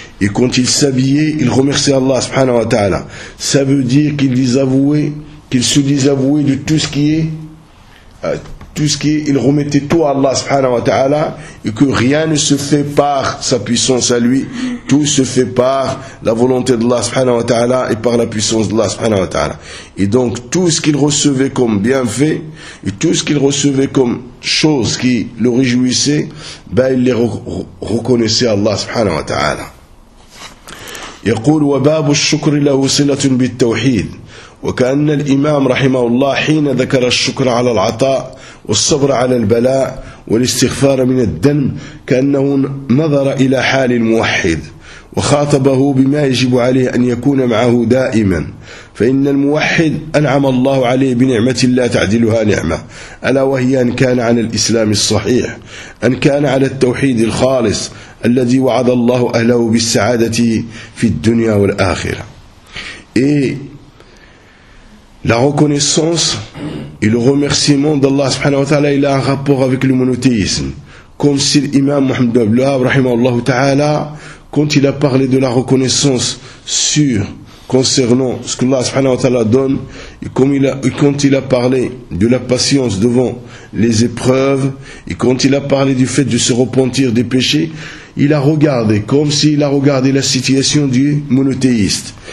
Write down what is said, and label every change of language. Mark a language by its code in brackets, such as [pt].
[fr] Et quand il s'habillait, il remercie Allah subhanahu wa ta'ala. Ça veut dire qu'il désavouait, qu'il se désavouait de tout ce qui est, il remettait tout à Allah subhanahu wa ta'ala, et que rien ne se fait par sa puissance à lui, tout se fait par la volonté d'Allah subhanahu wa ta'ala et par la puissance d'Allah subhanahu wa ta'ala. Et donc tout ce qu'il recevait comme bienfait et tout ce qu'il recevait comme chose qui le réjouissait, ben il les reconnaissait à Allah subhanahu wa ta'ala. [ar] يقول وباب الشكر له صلة بالتوحيد وكأن الإمام رحمه الله حين ذكر الشكر على العطاء والصبر على البلاء والاستغفار من الذنب كأنه نظر إلى حال الموحد وخاطبه بما يجب عليه أن يكون معه دائما فإن الموحد أنعم الله عليه بنعمة لا تعدلها نعمة ألا وهي أن كان على الإسلام الصحيح أن كان على التوحيد الخالص الذي وعد الله أهله بالسعادة في الدنيا والآخرة. [fr] La reconnaissance et le remerciement d'Allah subhanahu wa ta'ala, il a un rapport avec le monothéisme. Comme si l'imam Mohammed ibn Abdullah, rahimahullah ta'ala, quand il a parlé de la reconnaissance sur, concernant ce que Allah subhanahu wa ta'ala donne, et quand il a parlé de la patience devant les épreuves, et quand il a parlé du fait de se repentir des péchés, il a regardé, comme s'il a regardé la situation du monothéiste.